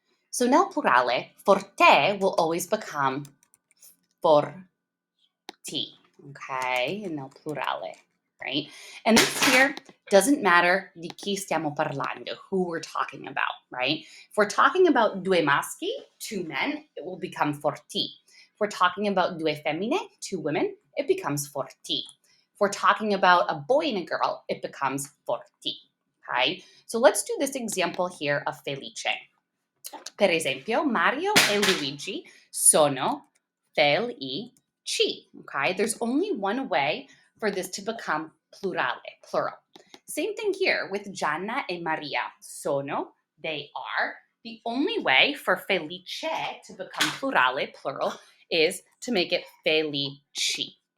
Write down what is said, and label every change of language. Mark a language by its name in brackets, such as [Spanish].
[English] So [Italian] nel plurale, [English] forte will always become forti, okay, nel plurale, right? And this here doesn't matter [Italian] di chi stiamo parlando, [English] who we're talking about, right? If we're talking about [Italian] due maschi, [English] two men, it will become forti. If we're talking about [Italian] due femmine, [English] two women, it becomes forti. If we're talking about a boy and a girl, it becomes forti. Okay, so let's do this example here of felice. [Italian] Per esempio, Mario e Luigi sono felici. [English] Okay, there's only one way for this to become plurale, plural. Same thing here with Gianna e Maria. Sono, they are. The only way for felice to become plurale, plural, is to make it felici.